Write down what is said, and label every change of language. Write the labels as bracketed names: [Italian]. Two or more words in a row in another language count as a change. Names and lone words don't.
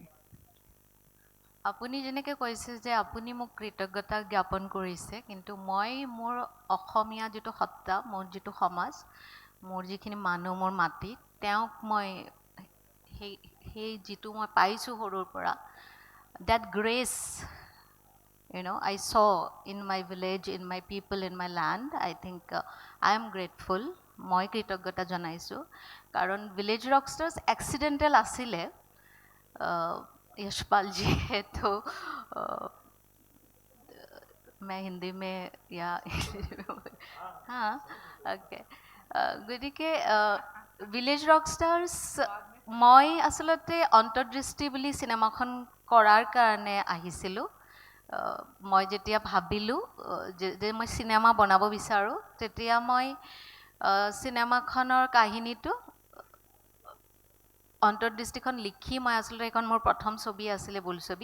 [Assamese] আপুনি যেনেকৈ কৈছে যে আপুনি মোক কৃতজ্ঞতা জ্ঞাপন কৰিছে, কিন্তু মই মোৰ অসমীয়া যিটো সত্তা, মোৰ যিটো সমাজ, মোৰ যিখিনি মানুহ, মোৰ মাটি, তেওঁক মই সেই যিটো মই পাইছোঁ সৰুৰ পৰা, [English] that grace, you know, I saw in my village, in my people, in my land, I think I am grateful, [Assamese] মই কৃতজ্ঞতা জনাইছোঁ। কাৰণ ভিলেজ ৰকষ্টাৰ্ছ এক্সিডেণ্টেল আছিলে। [Hindi] यशपाल जी है तो मैं हिंदी में या हाँ ओके [Assamese] গতিকে ভিলেজ ৰকষ্টাৰ্ছ মই আচলতে অন্তৰ্দৃষ্টি বুলি চিনেমাখন কৰাৰ কাৰণে আহিছিলোঁ। মই যেতিয়া ভাবিলোঁ যে মই চিনেমা বনাব বিচাৰোঁ, তেতিয়া মই চিনেমাখনৰ কাহিনীটো অন্তৰ্দৃষ্টিখন লিখি মই আচলতে এখন মোৰ প্ৰথম ছবি আছিলে বোলছবি।